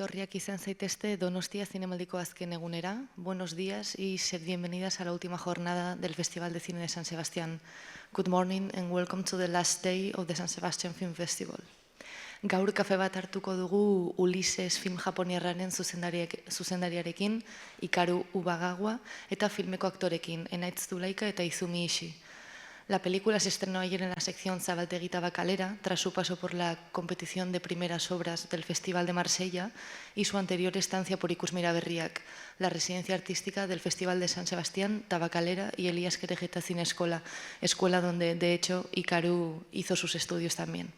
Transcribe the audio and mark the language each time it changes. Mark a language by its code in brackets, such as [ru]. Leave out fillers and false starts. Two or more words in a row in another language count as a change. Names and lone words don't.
[eu] Etorriak izan zaitezte Donostia Zinemaldiko azken egunera. [es] Buenos días y sed bienvenidas a la última jornada del Festival de Cine de San Sebastián. [en] Good morning and welcome to the last day of the San Sebastian Film Festival. [eu] Gaur kafe bat hartuko dugu Ulises film japoniarraren zuzendariarekin, Hikaru Ubagawa, eta filmeko aktorekin, Enaitz Zulaika eta Izumi Ishii. [es] La película se estrenó ayer en la sección Zabaltegui Tabacalera, tras su paso por la competición de primeras obras del Festival de Marsella y su anterior estancia por Ikusmira Berriak, la residencia artística del Festival de San Sebastián, Tabacalera y Elías Querejeta Cine Escuela, escuela donde, de hecho, Hikaru hizo sus estudios también.